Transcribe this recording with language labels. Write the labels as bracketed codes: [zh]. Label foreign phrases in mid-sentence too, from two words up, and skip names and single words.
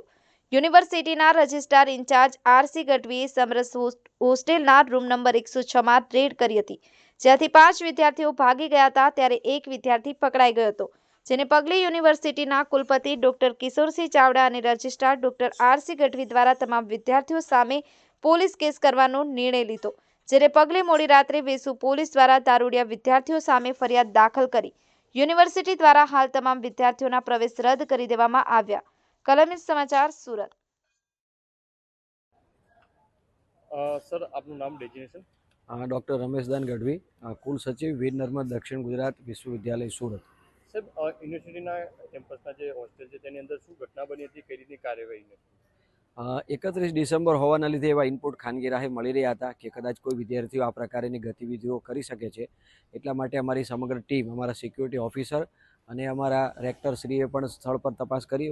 [gu] યુનિવર્સિટીના રજિસ્ટ્રાર ઇન્ચાર્જ આરસી ગઢવીએ સમરસ હોસ્ટેલના રૂમ નંબર 106માં રેડ કરી હતી, જ્યાંથી 5 વિદ્યાર્થીઓ ભાગી ગયા હતા, ત્યારે એક વિદ્યાર્થી પકડાઈ ગયો હતો, જેને પગલે યુનિવર્સિટીના કુલપતિ ડોક્ટર કિશોરસિંહ ચાવડા અને રજિસ્ટ્રાર ડોક્ટર આરસી ગઢવી દ્વારા તમામ વિદ્યાર્થીઓ સામે પોલીસ કેસ કરવાનો નિર્ણય લીધો, જેને પગલે મોડી રાત્રે વેસુ પોલીસ દ્વારા દારૂડિયા વિદ્યાર્થીઓ સામે ફરિયાદ દાખલ કરી યુનિવર્સિટી દ્વારા હાલ તમામ વિદ્યાર્થીઓના પ્રવેશ રદ કરી દેવામાં આવ્યા। કલમ સમાચાર સુરત। सर आपનું નામ ડેઝિગ્નેશન? [hi] डॉक्टर रमेशदान गढ़वी, कुल सचिव वीर नर्मद दक्षिण गुजरात विश्वविद्यालय सूरत। [gu] સાહેબ, યુનિવર્સિટીના કેમ્પસના જે હોસ્ટેલ છે તેની અંદર શું ઘટના બની હતી, કઈ રીતની કાર્યવાહી? 31 ડિસેમ્બર હોવાના લીધે એવા ઇનપુટ ખાનગી રાહે મળી રહ્યા હતા કે કદાચ કોઈ વિદ્યાર્થીઓ આ પ્રકારની ગતિવિધિઓ કરી શકે છે, એટલા માટે અમારી સમગ્ર ટીમ, અમારા સિક્યુરિટી ઓફિસર અને અમારા રેક્ટરશ્રીએ પણ સ્થળ પર તપાસ કરી।